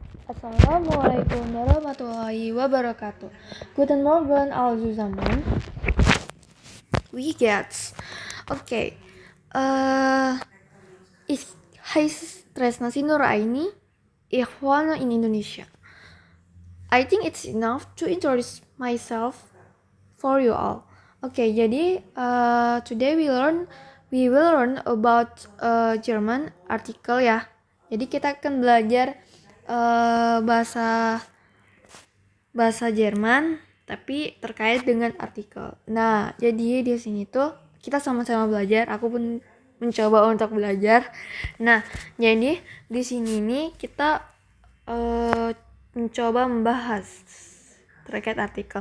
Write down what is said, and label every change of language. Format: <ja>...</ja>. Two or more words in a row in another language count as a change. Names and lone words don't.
<ar>السلام عليكم ورحمة الله وبركاته.</ar> <de>Guten Morgen all zusammen. Wie geht's? Okay. Ich heiße Tresnasi Nuraini. Ich wohne in Indonesia.</de> <en>I think it's enough to introduce myself for you all. Okay, jadi today we will learn about German article ya.</en> <id>Jadi kita akan belajar bahasa Jerman tapi terkait dengan artikel. Nah, jadi di sini tuh kita sama-sama belajar. Aku pun mencoba untuk belajar. Nah, jadi di sini nih kita mencoba membahas terkait artikel.</id>